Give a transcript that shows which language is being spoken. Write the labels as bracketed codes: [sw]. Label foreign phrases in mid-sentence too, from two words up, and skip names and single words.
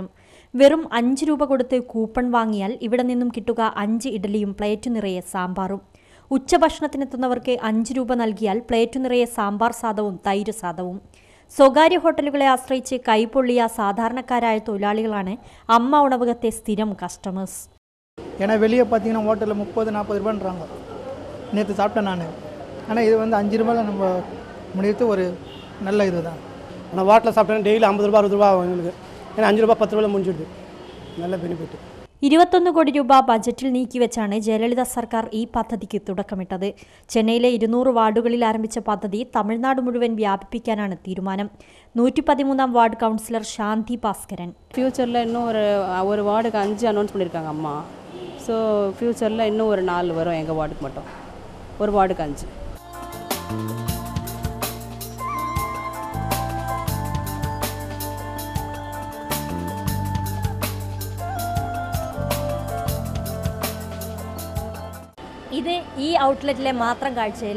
[ml] വെറും 5 രൂപ കൊടുത്ത് കൂപ്പൺ വാങ്ങിയാൽ ഇവിടെ നിന്നും കിട്ടുക 5 ഇഡ്ഡലിയും പ്ലേറ്റ് നിറയെ സാമ്പാറും. ഉച്ചഭക്ഷണത്തിനെത്തുന്നവർക്ക് 5 രൂപ നൽകിയാൽ പ്ലേറ്റ് നിറയെ സാമ്പാർ സാദവും തൈര് സാദവും. സ്വകാര്യ ഹോട്ടലുകളെ ആശ്രയിച്ച് കൈപൊള്ളിയ സാധാരണക്കാരായ തൊഴിലാളികളാണ് അമ്മ ഉണവകത്തെ സ്ഥിരം കസ്റ്റമേഴ്സ്. [ta] ஏன்னா வெளியே பார்த்தீங்கன்னா ஹோட்டலில் 30-40 ரூபான்றாங்க. நேற்று சாப்பிட்டேன் நான். ஆனால் இது வந்து 5 ரூபாயில் நம்ம முடியறது ஒரு நல்ல இது தான். ஆனால் ஹோட்டலில் சாப்பிட்டேன்னா டெய்லி 50 ரூபா 60 ரூபா ஆகும் எங்களுக்கு. ஏன்னா 5 ரூபா 10 ரூபாயில் முடிஞ்சிடுது. நல்ல ബെനിഫിറ്റ്. [ml] 21 കോടി രൂപ ബജറ്റിൽ നീക്കിവെച്ചാണ് ജയലളിത സർക്കാർ ഈ പദ്ധതിക്ക് തുടക്കമിട്ടത്. ചെന്നൈയിലെ 200 വാർഡുകളിൽ ആരംഭിച്ച പദ്ധതി തമിഴ്നാട് മുഴുവൻ വ്യാപിപ്പിക്കാനാണ് തീരുമാനം. 113ാം വാർഡ് കൗൺസിലർ ശാന്തി ഭാസ്കരൻ. [ta] ഫ്യൂച്ചറിൽ இன்னும் ஒரு வார்டுக்கு 5 அனௌன்ஸ் பண்ணியிருக்காங்க அம்மா. ஸோ ஃப்யூச்சரில் இன்னும் ஒரு 4 வரும் எங்கள் வார்டுக்கு மட்டும். ஒரு வார்டுக்கு 5. [ml] ഇത് ഈ ഔട്ട്ലെറ്റിലെ മാത്രം കാഴ്ചയില്ല.